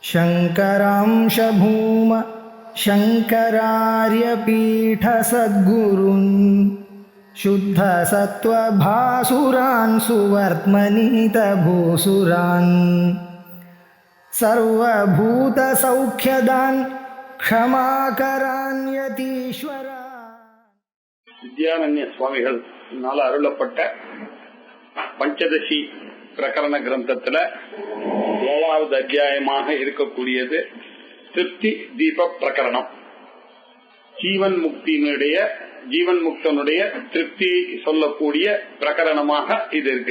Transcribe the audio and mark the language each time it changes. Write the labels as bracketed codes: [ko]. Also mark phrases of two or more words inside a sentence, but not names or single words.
[sa] शङ्करांश भूम शङ्करार्यपीठसद्गुरून् शुद्धसत्त्वभासुरान् सुवर्त्मनीतभूसुरान् सर्वभूतसौख्यदान् क्षमाकरान् यतीश्वरा. [ta] வித்யாரண்ய சுவாமிகள் அருளப்பட்ட பஞ்சதசி பிரகரண கிரந்தத்துல 7வது அத்தியாயமாக இருக்கக்கூடியது திருப்தி தீப பிரகரணம். ஜீவன் முக்தனுடைய திருப்தியை சொல்லக்கூடிய பிரகரணமாக இது இருக்கு.